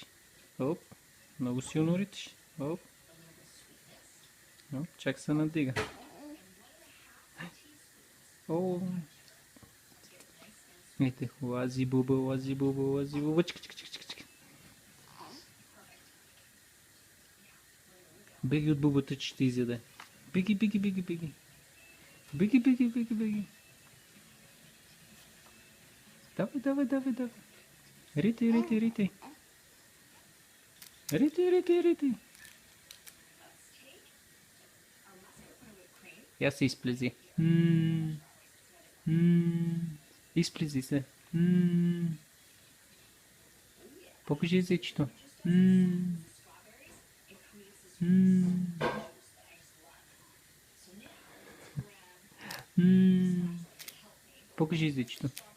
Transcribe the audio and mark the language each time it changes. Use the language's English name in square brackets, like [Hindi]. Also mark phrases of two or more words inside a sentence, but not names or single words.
[Bulgarian] Оп, много силно риташ. Оп. Оп, чак се надига. О. Ейте, лази буба, лази буба, лази буба. Чик, чик, чик, чик, чик. Беги от бубата, че ще изяде. Беги, беги, беги, беги. Беги, беги, беги, беги. Давай, давай, давай, давай. Рити, рити, рити. Рити, рити, рити. Я се изплези. Изплези се. Покажи езичето. Покажи езичето.